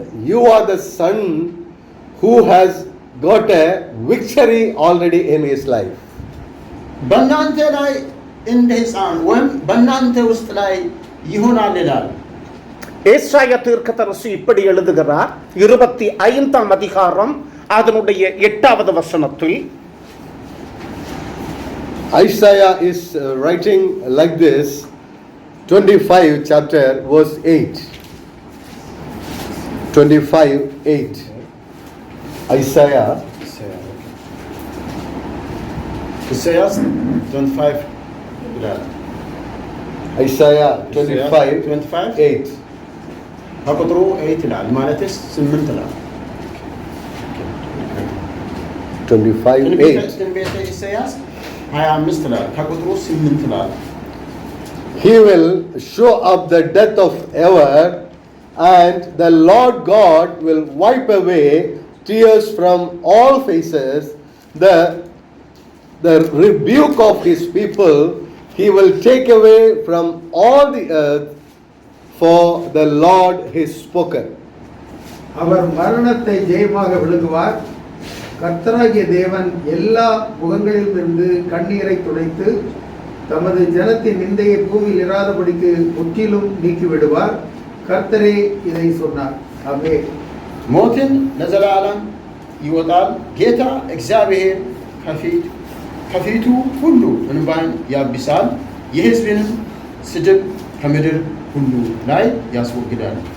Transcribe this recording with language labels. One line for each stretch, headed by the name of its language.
English: You are the son who has got a victory already in his life.
Amharic: በእናንተ ላይ እንደ ሕፃን ወይም በእናንተ ውስጥ ላይ ይሆናል ይላል።
Tamil: ஏசாயா தீர்க்கதரிசி இப்படி எழுதுகிறார் 25ஆம் அதிகாரம் அதனுடைய 8வது வசனத்தில்.
English: Isaiah is writing like this, 25 chapter verse 8. 25:8. Isaiah
Amharic: ኢሳይያስ 25 ይላል።
English: Isaiah 25:8.
Amharic: ከቁጥሩ 8 ይላል ማለትስ 8 ይላል። 25:8. ትንቢተ ኢሳይያስ 25 ይላል ከቁጥሩ 8 ይላል።
English: He will show up the death of ever and the Lord God will wipe away tears from all faces. The rebuke of his people he will take away from all the earth, for the Lord has spoken.
Tamil: அவர் மரணத்தை ஜெயமாக விழுங்குவார். கர்த்தராகிய தேவன் எல்லா முகங்களிலிருந்து கண்ணீரை துடைத்து தமது ஜனத்தின் நிந்தையை பூமியில் இராதபடிக்கு முற்றிலும் நீக்கிவிடுவார். கர்த்தரே இதை சொன்னார். ஆமென்።
Amharic: ሞትን ለዘላለም ይወጣል። ጌታ እግዚአብሔር ከፊቱ ሁሉ እንባን ያብሳል። የሕዝብንም ስድብ ከምድር ሁሉ ላይ ያስወግዳል።